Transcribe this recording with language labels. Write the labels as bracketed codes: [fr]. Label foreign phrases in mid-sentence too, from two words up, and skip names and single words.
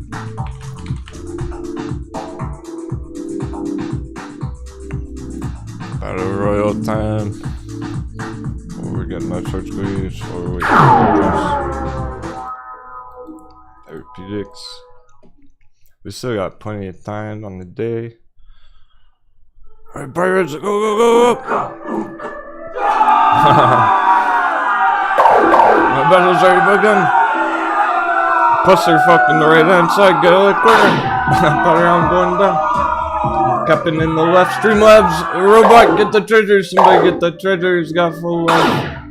[en] Battle Royale time. Oh, we're getting that short squeeze. Or we therapeutics. We still got plenty of time on the day. Alright, pirates, go, go, go, go! My battle's already begun. Plus they're fucking the right hand side, get out of the corner. Power round going down. Captain in the left, Streamlabs, robot, get the treasure, somebody get the treasure, he's got full life.